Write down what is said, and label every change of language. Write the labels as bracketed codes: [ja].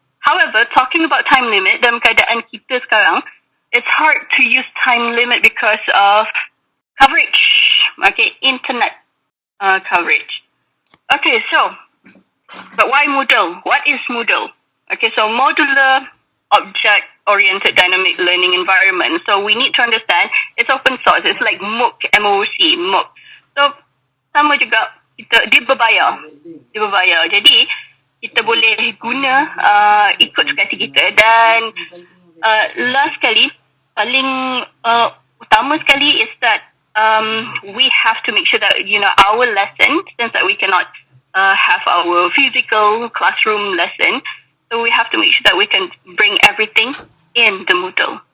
[en] However, talking about time limit, [ms] dalam keadaan kita sekarang, [en] it's hard to use time limit because of coverage. Okay, internet coverage. Okay, so, but why Moodle? What is Moodle? Okay, so modular object-oriented dynamic learning environment. So we need to understand it's open source. It's like MOOC, M-O-O-C, MOOC. [ms] So sama juga dia berbayar. Jadi kita boleh guna ikut suka hati kita. Dan [en] last kali, [ms] paling utama sekali [en] is that we have to make sure that, you know, our lesson, since that we cannot have our physical classroom lesson, so we have to make sure that we can bring everything in the Moodle.